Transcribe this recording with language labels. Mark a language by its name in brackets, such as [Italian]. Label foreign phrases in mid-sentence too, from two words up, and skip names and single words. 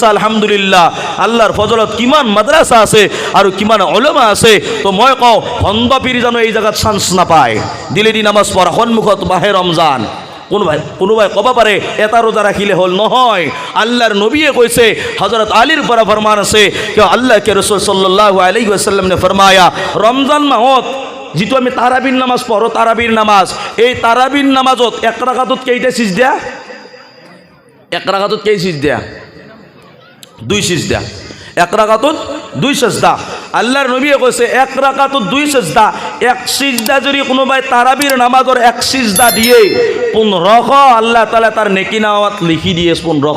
[Assamese] আলহামদুলিল্লাহ, আল্লাহৰ ফজলত কিমান মাদ্ৰাছা আছে আৰু কিমান উলামা আছে। তো মই কওঁ ভণ্ড পীৰ জানো এই জেগাত চান্স নাপায়? দিলে দি নামাজ পঢ়া সন্মুখত মাহে ৰমজান। কোনোবাই ক'ব পাৰে এটা ৰোজা ৰাখিলে হ'ল, নহয়। আল্লাহৰ নবীয়ে কৈছে, হজরত আলীৰ পৰা ফৰমান আছে, কিয় [Urdu] اللہ کے رسول [Arabic] صلى الله عليه وسلم [Urdu] نے فرمایا [Assamese] ৰমজান মাহত যিটো আমি তাৰাবিৰ নামাজ পঢ়ো, তাৰাবিৰ নামাজ, এই তাৰাবিৰ নামাজত এক ৰাকাতত কেইটা সিজদা? এক ৰাকাতত কেই সিজদা? 2 সিজদা। [Bangla] এক রাকাতত 2 সেজদা। আল্লাহর নবী কইছে এক রাকাতত 2 সেজদা। এক সিজদা যদি কোনোবাই তারাবির নামাজের এক সিজদা দিয়ে 1500 আল্লাহ তাআলা তার নেকি নামাত লিখি দিয়ে 1500।